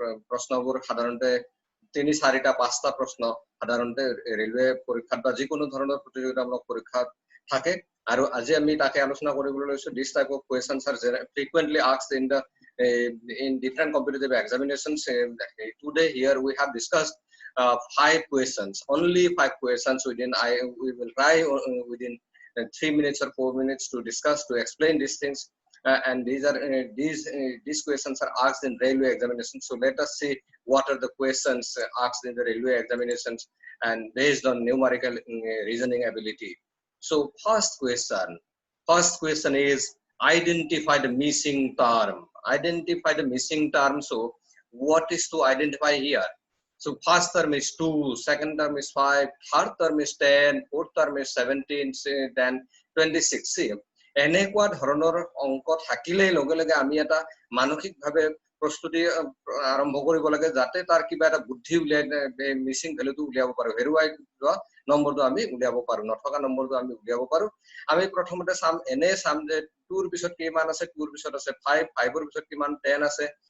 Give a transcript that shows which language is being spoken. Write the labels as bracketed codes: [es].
[as] প্ৰশ্নবোৰ সাধাৰণতে 3-4টা 5টা প্ৰশ্ন সাধাৰণতে ৰেলৱে পৰীক্ষাত বা যিকোনো ধৰণৰ প্ৰতিযোগিতামূলক পৰীক্ষাত থাকে আৰু আজি আমি তাকে আলোচনা কৰিবলৈ লৈছো [en] this type of questions are frequently asked in different competitive examinations. Today here we have discussed 5 questions, only 5 questions. We will try within 3 minutes or 4 minutes to discuss, to explain these things, and these questions are asked in railway examinations. So let us see what are the questions asked in the railway examinations and based on numerical reasoning ability. So first question is identify the missing term. Identify the missing term. So what is to identify here? So first term is 2, second term is 5, third term is 10, fourth term is 17, then 26. [as] See, এনেকুৱা ধৰণৰ অংক থাকিলে লগে লগে আমি এটা মানসিকভাৱে প্ৰস্তুতি আৰম্ভ কৰিব লাগে যাতে তাৰ কিবা এটা বুদ্ধি উলিয়াই মিসিং ভ্যালুটো উলিয়াব পাৰো হেৰুৱাই যোৱা নম্বৰটো আমি উলিয়াব পাৰো নথকা নম্বৰটো আমি উলিয়াব পাৰো আমি প্ৰথমতে চাম যে 2 ৰ পিছত কিমান আছে 2 ৰ পিছত আছে 5 5 ৰ পিছত কিমান 10 আছে